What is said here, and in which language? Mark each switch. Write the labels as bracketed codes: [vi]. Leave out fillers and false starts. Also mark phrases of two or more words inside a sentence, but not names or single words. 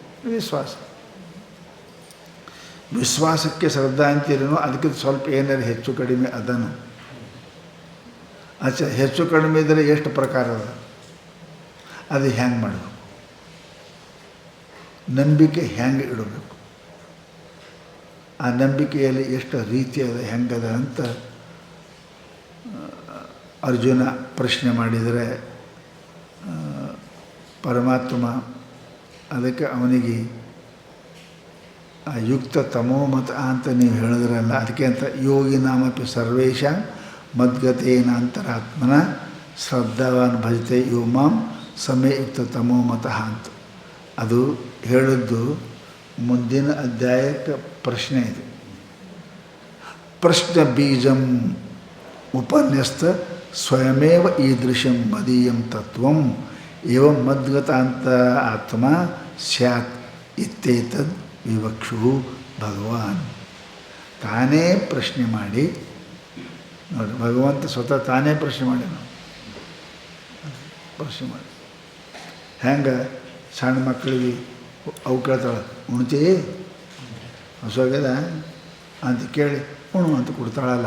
[kn] ವಿಶ್ವಾಸಕ್ಕೆ ಶ್ರದ್ಧಾ ಅಂತೀರೇನೋ, ಅದಕ್ಕೆ ಸ್ವಲ್ಪ ಏನಾರು ಹೆಚ್ಚು ಕಡಿಮೆ ಅದನ್ನು ಹೆಚ್ಚು ಕಡಿಮೆ ಇದ್ದರೆ ಎಷ್ಟು ಪ್ರಕಾರ ಅದ, ಅದು ಹ್ಯಾಂಗೆ ಮಾಡಬೇಕು, ನಂಬಿಕೆ ಹ್ಯಾಂಗೆ ಇಡಬೇಕು, ಆ ನಂಬಿಕೆಯಲ್ಲಿ ಎಷ್ಟು ರೀತಿ ಅದ, ಹೆಂಗದ ಅಂತ ಅರ್ಜುನ ಪ್ರಶ್ನೆ ಮಾಡಿದರೆ ಪರಮಾತ್ಮ ಅದಕ್ಕೆ ಅವನಿಗೆ ಆ [sa] ಯುಕ್ತ ತಮೋಮತ [kn] ಅಂತ ನೀವು ಹೇಳಿದ್ರಲ್ಲ, ಅದಕ್ಕೆ ಅಂತ [sa] ಯೋಗಿ ನಾಮಪಿ ಸರ್ವೇಶ ಮದ್ಗತೇನ ಅಂತರಾತ್ಮನ ಶ್ರದ್ಧಾವಾನ್ ಭಜತೆ ಯೋ ಮಾಂ ಸಮಯ ಯುಕ್ತ ತಮೋಮತಃ [kn] ಅಂತ. ಅದು ಹೇಳಿದ್ದು ಮುಂದಿನ ಅಧ್ಯಾಯಕ್ಕೆ ಪ್ರಶ್ನೆ ಇದೆ. [sa] ಪ್ರಶ್ನೆ ಬೀಜಂ ಉಪನ್ಯಸ್ತ ಸ್ವಯಮೇವ ಈದೃಶಂ ಮದೀಯಂ ತತ್ವಂ ಏವಂ ಮದ್ಗತಾಂತ ಆತ್ಮ ಸ್ಯಾತ್ ಇತ್ಯೇತದ್ ವಿವಕ್ಷು ಭಗವಾನ್. [kn] ತಾನೇ ಪ್ರಶ್ನೆ ಮಾಡಿ ನೋಡಿ, ಭಗವಂತ ಸ್ವತಃ ತಾನೇ ಪ್ರಶ್ನೆ ಮಾಡಿ ಹೆಂಗೆ ಸಣ್ಣ ಮಕ್ಕಳಿಗೆ ಅವು ಕೇಳ್ತಾಳೆ, ಉಣ್ತಿ ಹಸುವಾಗ್ಯದ ಅಂತ ಕೇಳಿ ಉಣು ಅಂತ ಕೊಡ್ತಾಳಲ್ಲ.